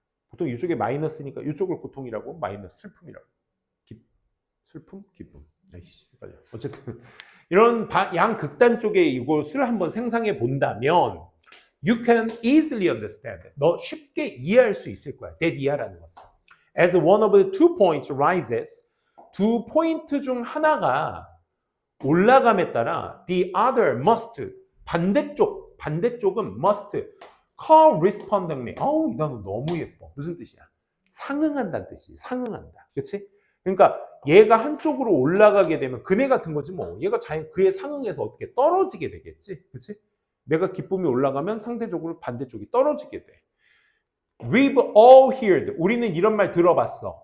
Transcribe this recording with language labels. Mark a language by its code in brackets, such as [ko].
[ko] 보통 이쪽에 마이너스니까 이쪽을 고통이라고 마이너스 슬픔이라고. 슬픔? 기쁨. 아이씨, 맞아. 어쨌든 이런 양극단 쪽에 이것을 한번 상상해 본다면 [en] you can easily understand. [ko] 너 쉽게 이해할 수 있을 거야. that 이하라는 것은. [en] As one of the 2 points rises, [ko] 두 포인트 중 하나가 올라감에 따라 [en] the other must [ko] 반대쪽은 [en] must correspondingly. [ko] 이 단어 너무 예뻐. 무슨 뜻이야? 상응한다는 뜻이. 상응한다. 그렇지? 그러니까 얘가 한쪽으로 올라가게 되면 그네 같은 거지 뭐. 얘가 그에 상응해서 어떻게 떨어지게 되겠지. 그렇지? 내가 기쁨이 올라가면 상대적으로 반대쪽이 떨어지게 돼. [en] We've all heard. [ko] 우리는 이런 말 들어봤어.